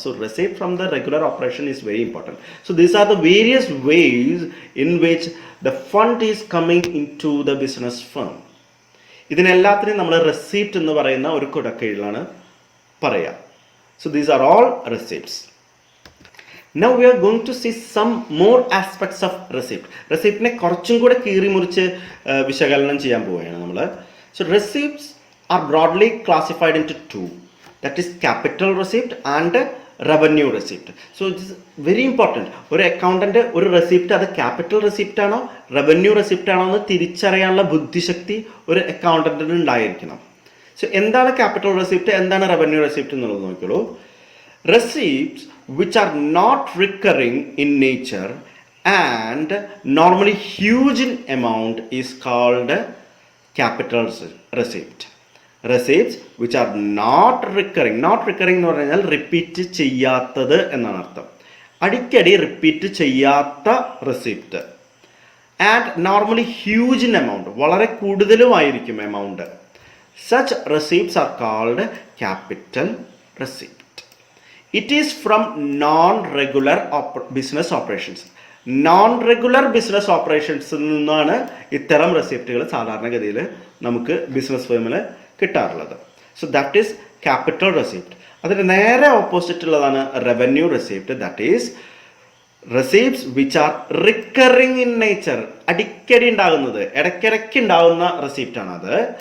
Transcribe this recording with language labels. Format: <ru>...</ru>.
<en>So receipt from the regular operation is very important. So these are the various ways in which the fund is coming into the business firm.</en> <ml>ഇതിനെല്ലാത്തിനും നമ്മൾ receipt എന്ന് പറയുന്ന ഒരു കുടക്കീഴിലാണ് പറയുക.</ml> <en>So these are all receipts. Now we are going to see some more aspects of receipt.</en> <ml>റെസിപ്റ്റിനെ കുറച്ചും കൂടെ കീറി മുറിച്ച് വിശകലനം ചെയ്യാൻ പോവുകയാണ് നമ്മൾ.</ml> <en>So receipts are broadly classified into two, that is capital receipt and revenue receipt. So it is very important.</en> <ml>ഒരു accountant ഒരു റെസിപ്റ്റ് അത് ക്യാപിറ്റൽ റെസിപ്റ്റ് ആണോ റവന്യൂ റെസിപ്റ്റ് ആണോ എന്ന് തിരിച്ചറിയാനുള്ള ബുദ്ധിശക്തി ഒരു അക്കൗണ്ടൻറ്റിന് ഉണ്ടായിരിക്കണം. സോ എന്താണ് ക്യാപിറ്റൽ റെസിപ്റ്റ്, എന്താണ് റവന്യൂ റെസിപ്റ്റ് എന്നുള്ളത് നോക്കിയോളൂ.</ml> <en>Receipts which are not recurring in nature and normally huge in amount is called capital receipt. Receipts which are not recurring</en> <ml>എന്ന് പറഞ്ഞാൽ റിപ്പീറ്റ് ചെയ്യാത്തത് എന്നാണ് അർത്ഥം. അടിക്കടി റിപ്പീറ്റ് ചെയ്യാത്ത receipt</ml> <en>and normally huge in amount,</en> <ml>വളരെ കൂടുതലുമായിരിക്കും amount.</ml> <en>Such receipts are called capital receipt. It is from non-regular business operations. Non-regular business operations</en> <ml>നിന്നാണ് ഇത്തരം റെസിപ്റ്റുകൾ സാധാരണഗതിയിൽ നമുക്ക് ബിസിനസ് ഫേമിൽ കിട്ടാറുള്ളത്.</ml> <en>So that is capital receipt.</en> <ml>അതിന് നേരെ ഓപ്പോസിറ്റ് ഉള്ളതാണ് revenue receipt.</ml> <en>that is receipts which are recurring in nature,</en> <ml>അടിക്കടി ഉണ്ടാകുന്നത്, ഇടയ്ക്കിടയ്ക്ക് ഉണ്ടാകുന്ന റെസിപ്റ്റാണത്.</ml>